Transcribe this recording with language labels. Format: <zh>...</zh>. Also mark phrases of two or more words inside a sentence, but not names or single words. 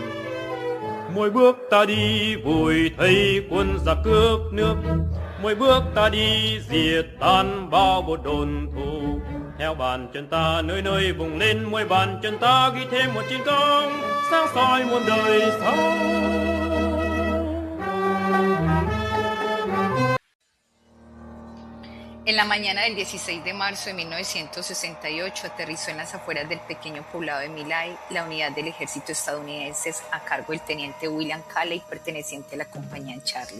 <vi>Mỗi bước ta đi vùi thấy quân giặc cướp nước, mỗi bước ta đi diệt tan bao bộ đồn thù. Theo bàn chân ta nơi nơi vùng lên, mỗi bàn chân ta ghi thêm một chiến công sáng soi muôn đời sau.</vi> <es>En la mañana del 16 de marzo de 1968 aterrizó en las afueras del pequeño poblado de My Lai la unidad del ejército estadounidense a cargo del teniente William Calley, perteneciente a la compañía Charlie.</es>